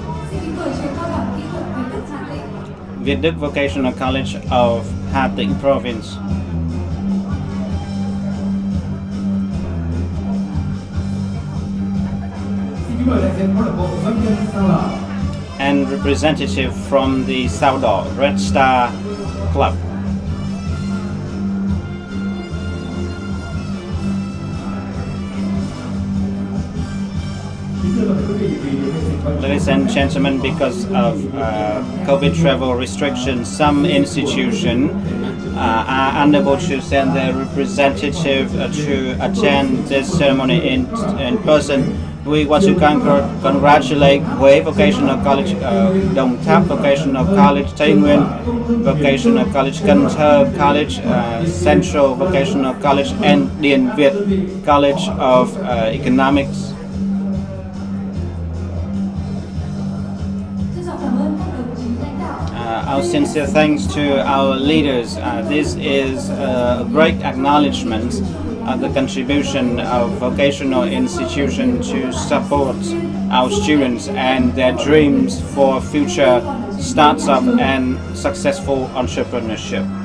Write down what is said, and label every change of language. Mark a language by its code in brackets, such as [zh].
[vi] Xin kính mời trường cao đẳng kỹ thuật Việt Đức Hà Tĩnh. [en] Việt Đức Vocational College of Hà Tĩnh Province. [vi] Xin kính mời đại diện câu lạc bộ doanh nhân Sao Đỏ. [en] And representative from the Sao Đỏ Red Star Club. [vi] Kính thưa toàn thể quý vị, vì điều kiện dịch bệnh [en] Ladies and gentlemen, because of COVID travel restrictions, some institutions are unable to send their representative to attend this ceremony in person. We want to congratulate Huế Vocational College, Đồng Tháp Vocational College, Tây Nguyên Vocational College, Cần Thơ College, Central Vocational College, and Điền Việt College of Economics. [vi] Trân trọng cảm ơn các đồng chí lãnh đạo. [en] Our sincere thanks to our leaders. This is a great acknowledgement of the contribution of vocational institution to support our students and their dreams for future startup and successful entrepreneurship.